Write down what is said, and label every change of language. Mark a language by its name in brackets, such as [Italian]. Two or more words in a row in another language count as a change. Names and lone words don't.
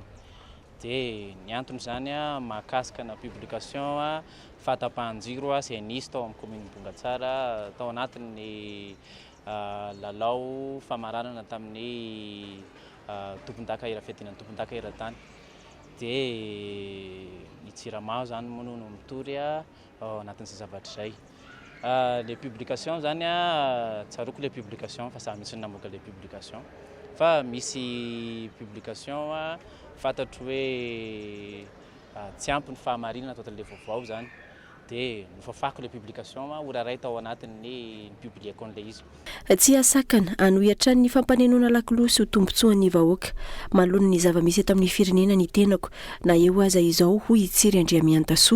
[Malagasy] Dia ny antony zany mahakasika na publication fahatapahan-jiro izay nisy tao amin'ny commune Bongatsara tao anatin'ny lalao famaranana tamin'ny tompon-daka irafetinan'ny tompon-daka iratany. Dia ny Jirama zany moa no mitory ao anatin'izay zavatra izay. [French] Les publications [Malagasy] zany tsaroko [French] les publications [Malagasy] fa samy misy namoaka [French] les publications [Malagasy] fa misy publication fantatro hoe tsy ampy ny fahamarinana atao le vaovao zany dia nofafako [French] le publication [Malagasy] oraray tao anatin'ny publieko an'ilay izy. Tsy asakana anohitra ny fampanenoana lakolosy ho tombotsoan'ny vahoaka manoloana ny zava-misy eto amin'ny firenena ny tenako na eo aza izao hoy Itsiry Andriamiantasoa.